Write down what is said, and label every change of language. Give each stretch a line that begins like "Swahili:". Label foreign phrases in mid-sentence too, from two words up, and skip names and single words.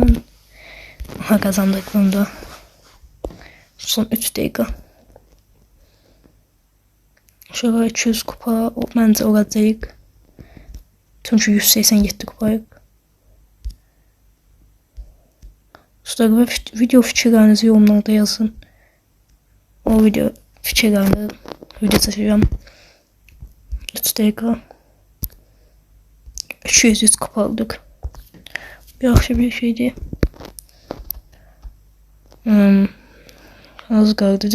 Turkish: Aha, kazandık bunda. Son 3 dakika. Şöyle 200 kupa bence olacak.
Azerbaijani: Çünkü 187 kupayıq. Dostlar, video fikirlərinizi yorumlarda yazın. O video fikirlərini video çəkəcəm.
Turkish: 3 dakika. 203 kupa aldık.
Azerbaijani: Yaxşı bir şeydi. Az qaldı.